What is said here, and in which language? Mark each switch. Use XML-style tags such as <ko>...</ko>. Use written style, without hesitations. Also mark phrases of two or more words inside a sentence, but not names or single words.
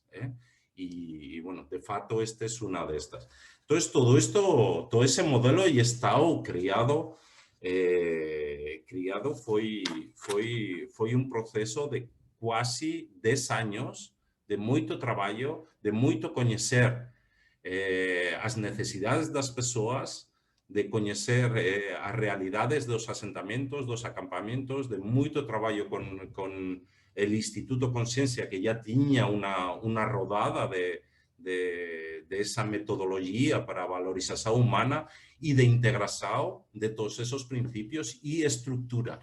<es>Y bueno, de facto, esta es una de estas. Entonces, todo ese modelo de Estado creado fue un proceso de casi 10 años de mucho trabajo, de mucho conocer</es> <gl>as necesidades das persoas,</gl> <es>de conocer</es> <gl>as realidades dos asentamientos, dos acampamentos,</gl> <es>de mucho trabajo con el Instituto Conciencia, que ya tenía una rodada de esa metodología para valorización humana y de integración de todos esos principios y estructurar.</es>